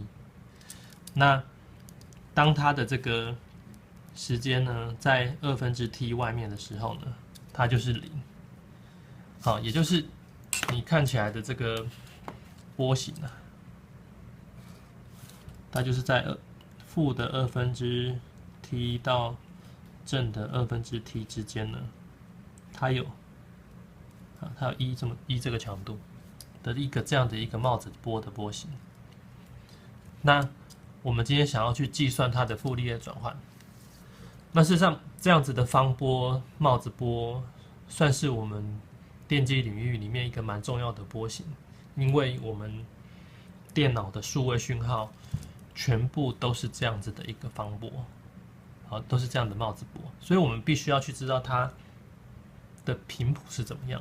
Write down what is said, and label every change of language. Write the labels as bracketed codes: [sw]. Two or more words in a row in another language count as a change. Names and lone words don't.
[zh] 那當它的這個時間呢，在2/t 外面的時候呢，它就是0。好，也就是你看起來的這個波形啊，它就是在負的2/t 到正的 2/t 之間呢，它有1這個強度的一個這樣的一個帽子波的波形。那我們今天想要去計算它的傅立葉轉換。那事實上，這樣子的方波、帽子波，算是我們電機領域裡面一個蠻重要的波形，因為我們電腦的數位訊號全部都是這樣子的一個方波，好，都是這樣的帽子波，所以我們必須要去知道它的頻譜是怎麼樣。